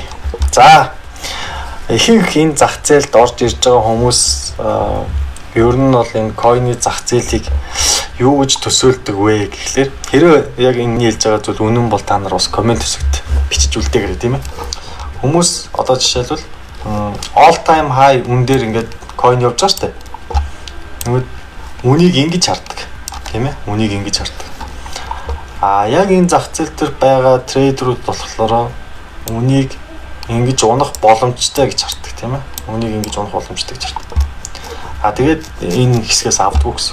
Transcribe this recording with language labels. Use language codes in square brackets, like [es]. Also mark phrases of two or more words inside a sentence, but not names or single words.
[mn] За ихэнх энэ зах зээлд орж ирж байгаа хүмүүс ер нь бол энэ койны зах зээлийг юу гэж төсөөлдөг вэ гэхлээр хэрвээ яг энэ хэлж байгаа зүйл үнэн бол та нар бас комент хэсэгт бичиж үлдээгээрэй тийм ээ. Хүмүүс одоо жишээлбэл [en] all time high [mn] үн дээр ингээд coin явж байгаа штэ. Тэгвэл үнийг ингэж харддаг тийм ээ. Үнийг ингэж харддаг. Яг энэ зах зээл дээр байгаа трейдерүүд болохоор үнийг ингэж унах боломжтой гэж харддаг тийм ээ. Үнийг ингэж унах боломжтой гэж харддаг. Тэгээд энэ хэсгээс авдаггүй гэсэн.